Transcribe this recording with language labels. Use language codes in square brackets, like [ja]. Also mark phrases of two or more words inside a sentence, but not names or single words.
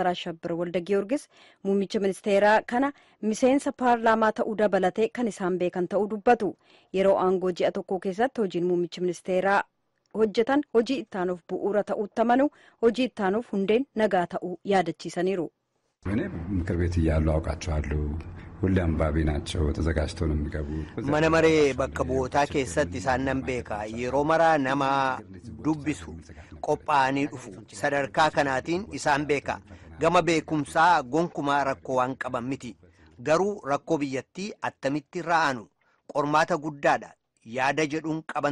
[om] Ashabbir Walda Giyoorgis muummicha ministeeraa kana miseensa paarlaamaa ta'uu dabalatee kan isaan beekan ta'uu dubbatu. Yeroo aangoo ji'a tokkoo keessatti hojiin muummicha ministeeraa hojjetan hojii ittaanuuf bu'uura ta'uutti amanu hojii ittaanuuf hundeen nagaa ta'uu yaadachiisaniiru. [am] እኔ ምክር ቤት እያሉ አውቃቸዋለሁ ሁሌ አንባቢ ናቸው ተዘጋጅተው ነው የሚገቡት [om] mana maree bakka bu'ootaa keessatti isaan nan beeka yeroo maraa nama dubbisu qophaa'anii dhufu sadarkaa kanaatiin isaan beeka gama beekumsaa gonkumaa rakkoo waan qaban miti garuu rakkoo biyyattii attamitti ra'anu qormaata guddaadha yaada jedhuun qaban